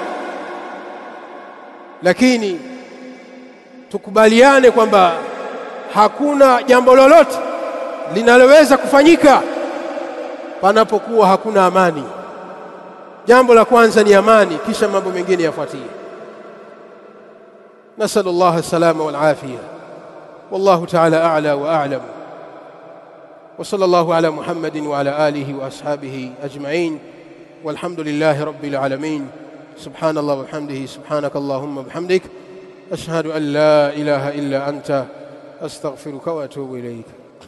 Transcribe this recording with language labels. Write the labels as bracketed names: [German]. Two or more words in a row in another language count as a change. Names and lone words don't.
[Swahili] Lakini tukubaliane kwamba hakuna jambo lolote linaloweza kufanyika panapokuwa hakuna amani. Jambo la kwanza ni amani, kisha mambo mengine yafuatie. [Arabic] نسأل الله السلامة والعافية. والله تعالى أعلى وأعلم. وصلى الله على محمد وعلى آله وأصحابه أجمعين. والحمد لله رب العالمين. سبحان الله وبحمده، سبحانك اللهم وبحمدك، أشهد أن لا إله إلا أنت أستغفرك وأتوب إليك.